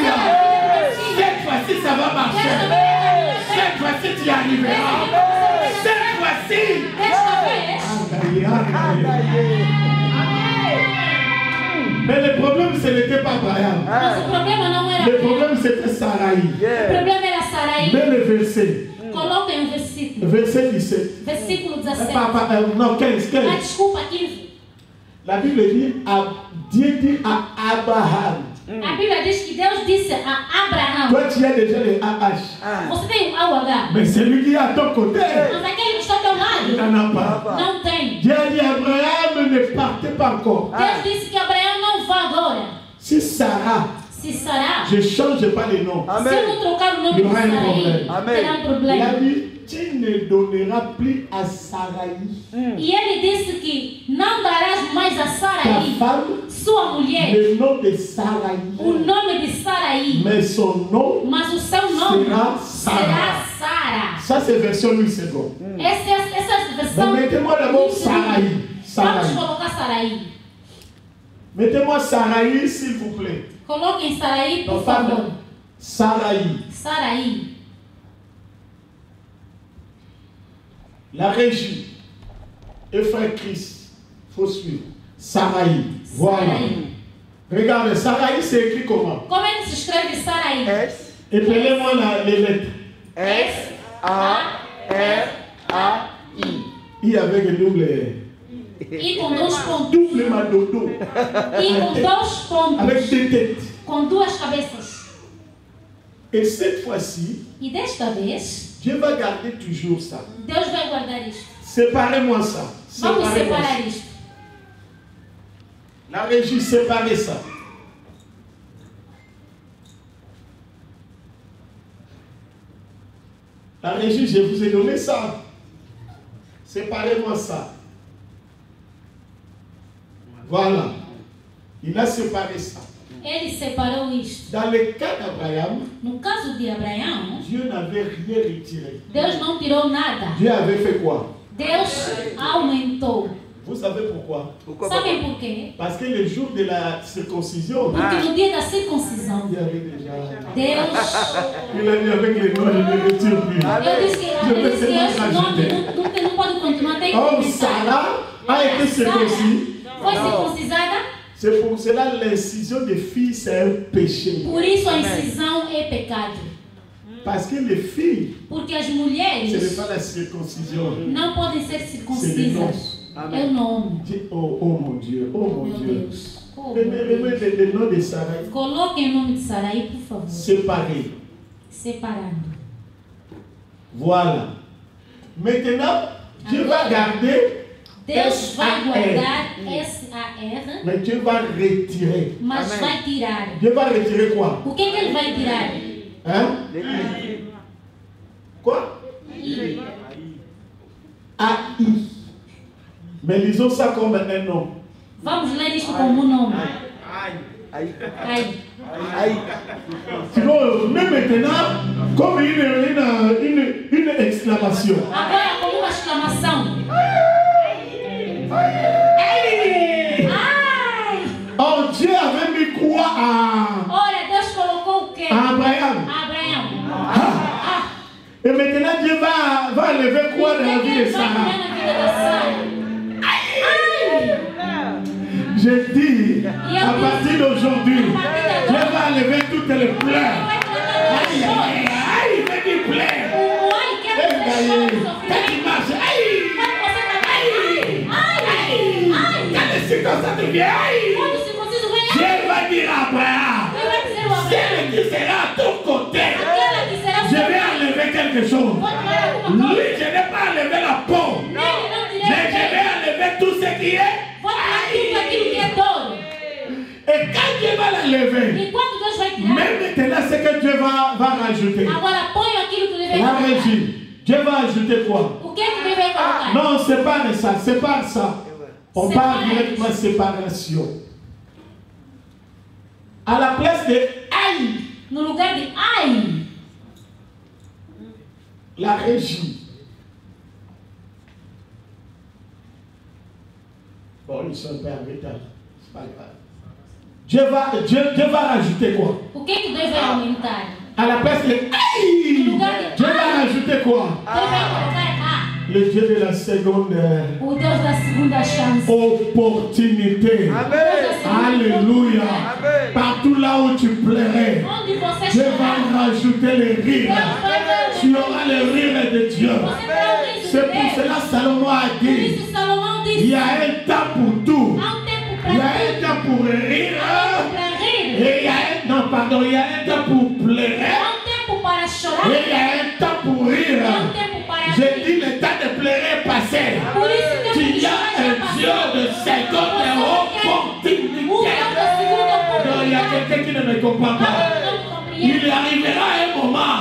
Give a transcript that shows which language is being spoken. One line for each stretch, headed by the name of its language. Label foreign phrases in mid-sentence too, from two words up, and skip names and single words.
French: Cette fois-ci, ça va marcher. Cette fois-ci, tu y arriveras. Cette fois-ci. Mais le problème, ce n'était pas Abraham. Le problème, c'était Sarai. Mais le verset.
Portuguese: Coloca em versículo.
French: Verset 17.
Portuguese: Versículo 17.
French: Non, 15.
Portuguese: Ah, desculpa, 15.
French: La Bible dit, Dieu dit à Abraham.
Portuguese: A Bíblia diz que Deus disse a Abraão.
French: Toi, tu as déjà le AH.
Portuguese: Você tem o AUH.
French: Mais celui qui est à ton côté,
Portuguese: Mas aquele que está ao teu
French: il
Portuguese: lado
French: n'en a pas.
Portuguese: não tem.
French: Dieu a dit à Abraham, ne partez pas encore.
Portuguese: Deus disse que Abraão não vá agora.
French: Si Sarah,
Portuguese: Se Sará,
French: je ne change pas les noms.
Portuguese: se eu não trocar o nome de Sarai, terá um
French: Il a
Portuguese: problema.
French: dit, tu ne donneras plus à Sarai,
Portuguese: E ele disse que não darás mais a
French: ta
Portuguese: Sarai,
French: femme,
Portuguese: sua mulher,
French: le nom de Sarai.
Portuguese: o nome de Sarai,
French: Mais son nom
Portuguese: mas o seu nome será será
French: Sarah.
Portuguese: Sara.
French: Ça, c'est version Louis II.
Portuguese: Essa versão.
French: Mais mettez-moi d'abord Sarai.
Portuguese: Vamos Sarai. colocar Sarai.
French: Mettez-moi Sarai, s'il vous plaît.
Portuguese: Coloquem Sarai,
French: Non,
Portuguese: por
French: pas
Portuguese: favor.
French: Sarai.
Portuguese: Sarai.
French: La régie et frère Christ, il faut suivre. Sarai. Voilà. Sarai. Regardez, Sarai, c'est écrit comment?
Portuguese: Como é que se escreve Sarai? S,
French: Épelez-moi les lettres.
Portuguese: S, A, R, A, I.
French: I avec un double R.
Portuguese: E com dois pontos.
French: Double madodo.
Portuguese: E com dois pontos.
French: Avec deux têtes.
Portuguese: Com duas cabeças.
French: Et cette fois-ci,
Portuguese: E desta vez,
French: Dieu va garder toujours ça.
Portuguese: Deus vai guardar isto.
French: Séparez-moi ça.
Portuguese: Vamos
French: Séparez-moi ça.
Portuguese: separar isto.
French: La régie, séparez ça. La régie, je vous ai donné ça. Séparez-moi ça. Voilà. Il a séparé ça.
Portuguese: Ele separou isto.
French: Dans le cas d'Abraham,
Portuguese: No caso de Abraão,
French: Dieu n'avait rien retiré.
Portuguese: Deus não tirou nada.
French: Dieu avait fait quoi?
Portuguese: Deus aumentou.
French: Vous savez pourquoi? Pourquoi
Portuguese: Sabem por quê?
French: Parce que le jour de la circoncision,
Portuguese: Porque no dia da circuncisão,
French: il y avait déjà.
Portuguese: Deus.
French: Il a dit avec les noms, je ne retire plus.
Portuguese: Eu disse que esse nome não pode continuar. Tem que
French: Or,
Portuguese: começar.
French: Sarah a été circoncis.
Portuguese: Foi circuncisada,
French: C'est pour cela l'incision des filles, c'est un péché.
Portuguese: por isso a incisão é pecado.
French: Parce que les filles,
Portuguese: Porque as
French: ce n'est
Portuguese: mulheres
French: pas la circoncision.
Portuguese: não podem ser circuncisas. É o nome.
French: Oh, oh mon Dieu, oh mon
Portuguese: Meu
French: Dieu.
Portuguese: Deus. Oh, meu Deus.
French: Remettez le nom de Sarah
Portuguese: Coloquem o nome de Sarai, por favor.
French: séparé.
Portuguese: Separando.
French: Voilà. Maintenant, Dieu va garder
Portuguese: Deus vai
French: S.A.R.
Portuguese: guardar S-A-R,
French: Mais Dieu va retirer.
Portuguese: mas vai tirar.
French: Dieu va retirer quoi?
Portuguese: O que é que ele vai tirar?
French: Hein? Quoi? I.
Portuguese: A-I.
French: Mais lisons ça comme un nom.
Portuguese: Vamos ler isto como um nome.
French: Aïe.
Portuguese: Ai.
French: Aïe. Sinon, mais maintenant, comme une exclamation.
Portuguese: Agora como uma exclamação.
French: Aïe!
Portuguese: Ai!
French: Oh, Dieu avait mis quoi
Portuguese: Ora, Deus colocou o quê?
French: à Abraham?
Portuguese: Abraão.
French: Et maintenant, Dieu va enlever quoi dans la vie de
Portuguese: Ele vai
French: Sarah?
Portuguese: tirar na vida da Sara.
French: Je dis, à partir d'aujourd'hui, Dieu va enlever toutes les pleurs. Aïe, aïe, aïe, il fait des pleurs.
Portuguese: O ai quer
French: Quand
Portuguese: dizer choro,
French: il
Portuguese: sofrimento.
French: marche, aïe,
Portuguese: Quando você está
French: aïe, quand les circonstances viennent, aïe,
Portuguese: Quando o circunciso vem,
French: Dieu va dire à Abraham,
Portuguese: ele vai dizer o Abraão.
French: celle qui sera à ton côté,
Portuguese: Aquela que será
French: je vais enlever quelque chose.
Portuguese: Vou tirar alguma
French: Lui,
Portuguese: coisa.
French: je n'ai pas enlevé la peau,
Portuguese: Ele não direi
French: mais je vais enlever tout ce qui est.
Portuguese: Vou tirar tudo aquilo que é dor.
French: Et quand Dieu va l'enlever,
Portuguese: E quando Deus vai tirar,
French: même maintenant, c'est que Dieu va rajouter.
Portuguese: agora põe aquilo que ele vai
French: La
Portuguese: colocar.
French: régie, Dieu va ajouter quoi?
Portuguese: O que é que ele vai colocar?
French: Non, sépare ça, sépare ça. On Sépare. parle directement de séparation. À la place de aïe,
Portuguese: No lugar de ai,
French: la régie. Bon, ils sont un peu en retard. C'est pas grave. Dieu va rajouter quoi?
Portuguese: O que que Deus vai aumentar?
French: À la place de hey, Dieu va rajouter quoi?
Portuguese: Deus vai colocar
French: Le Dieu de la seconde
Portuguese: o Deus da segunda chance.
French: opportunité. Alléluia. Partout là où tu plairais,
Portuguese: Onde você
French: Dieu
Portuguese: chorar,
French: va rajouter les rires.
Portuguese: Deus vai
French: Tu auras le rire de Dieu.
Portuguese: Você terá o riso de
French: C'est pour
Portuguese: Deus.
French: cela Salomon a
Portuguese: Por
French: dit,
Portuguese: isso Salomão
French: il
Portuguese: disse:
French: y a un temps pour tout.
Portuguese: há tempo
French: Il y
Portuguese: para
French: a un
Portuguese: tudo,
French: temps pour rire.
Portuguese: há tempo para rir,
French: Et il y a un temps pour pleurer.
Portuguese: há tempo para chorar,
French: Et il y a un temps pour rire.
Portuguese: há tempo para
French: J'ai
Portuguese: rir.
French: dit le temps de pleurer est passé.
Portuguese: Por isso que
French: Tu y a un Dieu de seconde opportunité. Non, il y a quelqu'un qui ne me comprend pas. Il arrivera un moment.